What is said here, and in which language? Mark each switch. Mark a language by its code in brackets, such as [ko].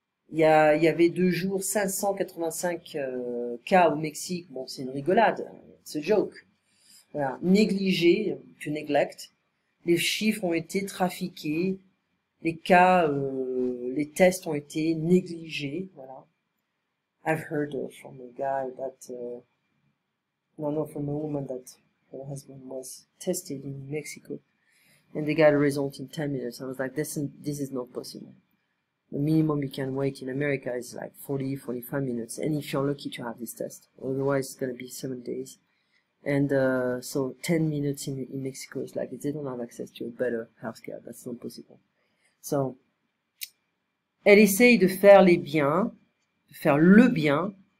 [fr] Il y avait 2 jours 585 cas au Mexique. Bon, c'est une rigolade, c'est [en] a joke. [fr] Voilà. Négligé, [en] to neglect. [fr] Les chiffres ont été trafiqués, les cas, les tests ont été négligés. Voilà. [en] I've heard from a guy that, from a woman that her husband was tested in Mexico. And they got a result in 10 minutes. I was like, this is not possible. The minimum you can wait in America is like 45 minutes. And if you're lucky to have this test. Otherwise, it's going to be 7 days. And so 10 minutes in Mexico is like, they don't have access to a better healthcare. That's not possible. [fr] So, elle essaye de faire les biens, de faire le bien.